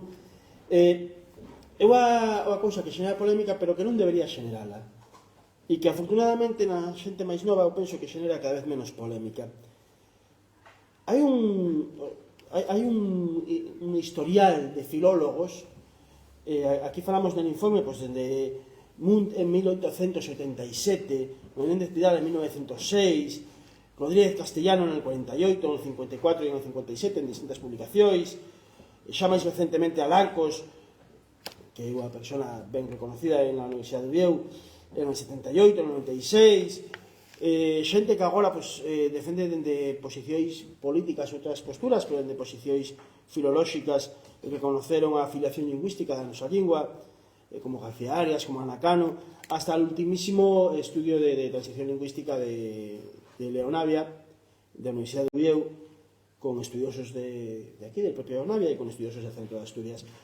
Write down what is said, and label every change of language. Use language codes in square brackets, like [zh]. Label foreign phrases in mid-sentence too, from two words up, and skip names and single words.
[gl] É unha cousa que xenera polémica, pero que non debería xenerala, e que afortunadamente na xente máis nova eu penso que xenera cada vez menos polémica. Hai un historial de filólogos, aquí falamos del informe pues, desde Munt en 1887, Menéndez Pidal en 1906, Rodríguez Castellano [es] en el 48, en el 54 y en el 57 [gl] en distintas publicacións, xa máis recentemente Alarcos, que é unha persona ben reconocida en la Universidade de Vieu, [es] en el 78, en el 96, [gl] xente que agora defende dende posicións políticas outras posturas, pero dende posicións filolóxicas que conoceron a afiliación lingüística da nosa lingua, como García Arias, como Ana Cano, hasta o ultimísimo estudio de transición lingüística de Leonavia, da Universidade de Oviedo, con estudiosos de aquí, [es] del propio [gl] Leonavia, e con estudiosos del Centro de Asturias.